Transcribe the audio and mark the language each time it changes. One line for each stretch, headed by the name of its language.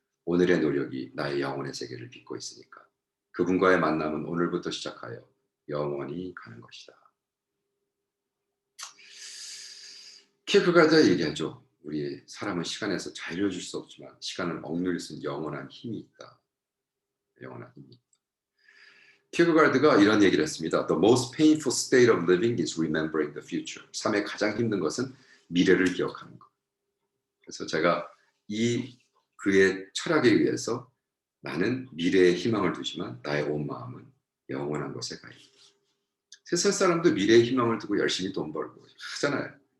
Korean: 오늘의 노력이 나의 영혼의 세계를 빚고 있으니까. 그분과의 만남은 오늘부터 시작하여 영원히 가는 것이다. 킬크가르드가 얘기하죠. 우리 사람은 시간에서 자유로워질 수 없지만 시간을 억누릴 수 있는 영원한 힘이 있다. 영원한 힘이 있다. 킬크가르드가 이런 얘기를 했습니다.
English: The most painful state of living is remembering the future.
Korean: 삶의 가장 힘든 것은 미래를 기억하는 것. 그래서 제가 이 그의 철학에 의해서 나는 미래에 희망을 두지만 나의 온 마음은 영원한 곳에 가 있다. 세상 사람도 미래에 희망을 두고 열심히 돈 벌고 하잖아요.